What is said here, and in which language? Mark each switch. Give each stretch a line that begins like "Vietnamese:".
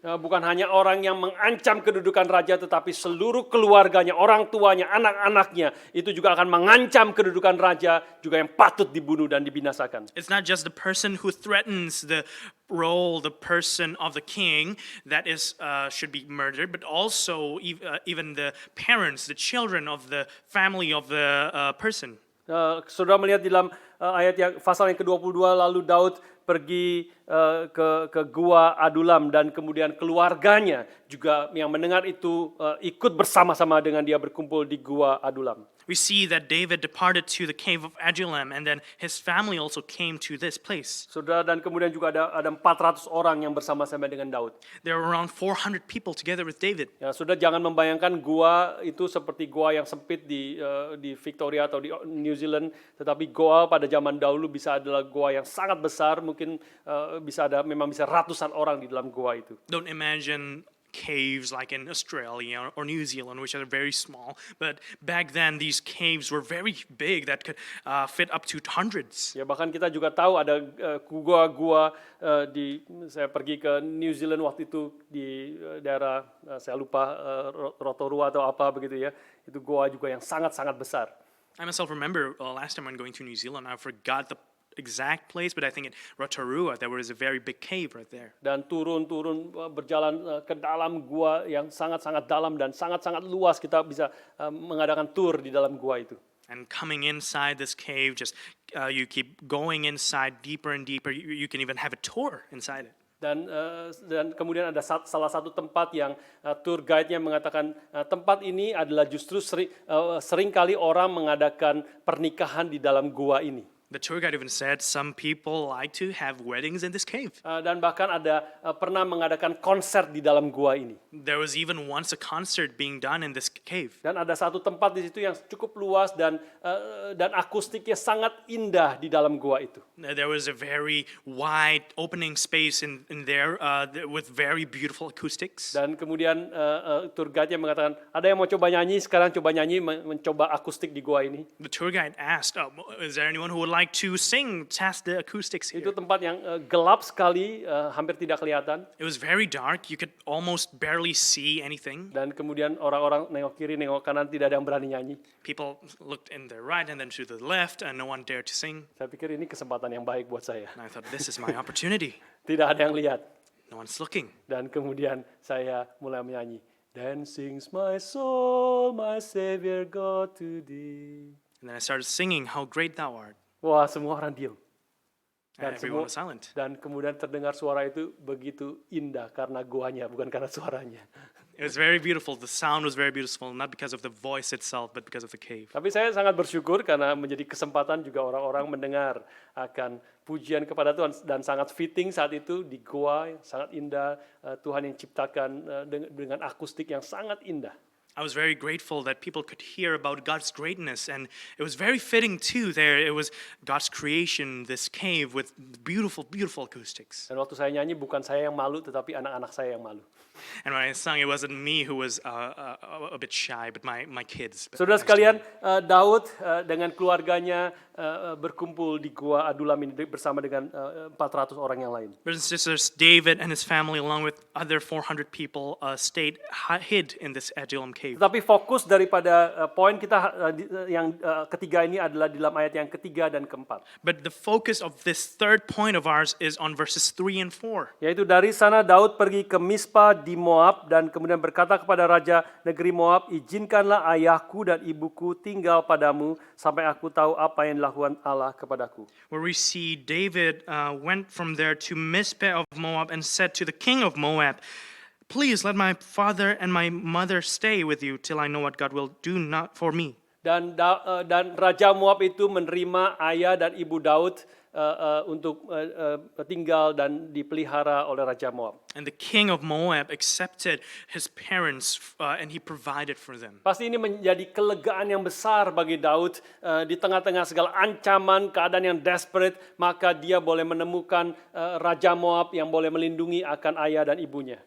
Indonesian: Bukan hanya orang yang mengancam kedudukan raja, tetapi seluruh keluarganya, orang tuanya, anak-anaknya, itu juga akan mengancam kedudukan raja, juga yang patut dibunuh dan dibinasakan.
English: It's not just the person who threatens the role, the person of the king that is should be murdered, but also even the parents, the children of the family of the person.
Indonesian: Saudara melihat di dalam ayat yang pasal yang ke-22, lalu Daud pergi ke gua Adulam dan kemudian keluarganya juga yang mendengar itu ikut bersama-sama dengan dia berkumpul di gua Adulam.
English: We see that David departed to the cave of Adullam, and then his family also came to this place.
Indonesian: Saudara, dan kemudian juga ada 400 orang yang bersama-sama dengan Daud.
English: There were around 400 people together with David.
Indonesian: Ya, saudara jangan membayangkan gua itu seperti gua yang sempit di Victoria atau di New Zealand, tetapi gua pada zaman dahulu bisa adalah gua yang sangat besar, mungkin memang bisa ratusan orang di dalam gua itu.
English: Don't imagine caves like in Australia or New Zealand, which are very small. But back then, these caves were very big that could fit up to hundreds.
Indonesian: Ya, bahkan kita juga tahu ada gua-gua saya pergi ke New Zealand waktu itu di daerah saya lupa Rotorua atau apa begitu ya. Itu gua juga yang sangat-sangat besar.
English: I myself remember last time when going to New Zealand, I forgot the exact place, but I think in Rotorua there was a very big cave right there.
Indonesian: Dan turun berjalan ke dalam gua yang sangat-sangat dalam dan sangat-sangat luas, kita bisa mengadakan tour di dalam gua itu.
English: And coming inside this cave, just you keep going inside deeper and deeper. You can even have a tour inside it.
Indonesian: Dan kemudian ada salah satu tempat yang tour guide-nya mengatakan tempat ini adalah justru sering kali orang mengadakan pernikahan di dalam gua ini.
English: The tour guide even said some people like to have weddings in this cave.
Indonesian: Dan bahkan ada pernah mengadakan konser di dalam gua ini.
English: There was even once a concert being done in this cave.
Indonesian: Dan ada satu tempat di situ yang cukup luas dan akustiknya sangat indah di dalam gua itu.
English: There was a very wide opening space in there with very beautiful acoustics.
Indonesian: Dan kemudian tour guide-nya mengatakan, ada yang mau coba nyanyi, sekarang coba nyanyi, mencoba akustik di gua ini.
English: The tour guide asked, is there anyone who would like to sing, test the acoustics here?
Indonesian: Itu tempat yang gelap sekali, hampir tidak kelihatan.
English: It was very dark. You could almost barely see anything.
Indonesian: Dan kemudian orang-orang nengok kiri, nengok kanan, tidak ada yang berani nyanyi.
English: People looked in the right and then to the left, and no one dared to sing.
Indonesian: Saya pikir ini kesempatan yang baik buat saya.
English: And I thought, this is my opportunity.
Indonesian: Tidak ada yang lihat.
English: No one's looking.
Indonesian: Dan kemudian saya mulai menyanyi.
English: Then sings my soul, my Savior God to thee. And then I started singing, How Great Thou Art.
Indonesian: Wah, semua orang diam.
English: And everyone was silent.
Indonesian: Dan kemudian terdengar suara itu begitu indah karena guanya, bukan karena suaranya.
English: It was very beautiful. The sound was very beautiful, not because of the voice itself, but because of the cave.
Indonesian: Tapi saya sangat bersyukur karena menjadi kesempatan juga orang-orang mendengar akan pujian kepada Tuhan. Dan sangat fitting saat itu di goa yang sangat indah, Tuhan yang ciptakan dengan akustik yang sangat indah.
English: I was very grateful that people could hear about God's greatness, and it was very fitting too. There, it was God's creation, this cave with beautiful, beautiful acoustics.
Indonesian: Dan waktu saya nyanyi bukan saya yang malu, tetapi anak-anak saya yang malu.
English: And when I sung, it wasn't me who was a bit shy, but my kids.
Indonesian: Saudara sekalian, Daud dengan keluarganya berkumpul di Gua Adulam ini bersama dengan 400 orang yang lain.
English: Brothers and sisters, David and his family, along with other 400 people, stayed hid in this Adullam cave.
Indonesian: Tetapi fokus daripada poin kita yang ketiga ini adalah di dalam ayat yang ketiga dan keempat.
English: But the focus of this third point of ours is on verses 3 and 4.
Indonesian: Yaitu dari sana Daud pergi ke Mispa di Moab dan kemudian berkata kepada raja negeri Moab, izinkanlah ayahku dan ibuku tinggal padamu sampai aku tahu apa yang dilakukan Allah kepadaku.
English: Where we see David went from there to Mizpeh of Moab and said to the king of Moab, please let my father and my mother stay with you till I know what God will do not for me.
Indonesian: Dan Raja Moab itu menerima ayah dan ibu Daud untuk tinggal dan dipelihara oleh Raja Moab.
English: And the king of Moab accepted his parents and he provided for them.
Indonesian: Pasti ini menjadi kelegaan yang besar bagi Daud di tengah-tengah segala ancaman, keadaan yang desperate, maka dia boleh menemukan Raja Moab yang boleh melindungi akan ayah dan ibunya.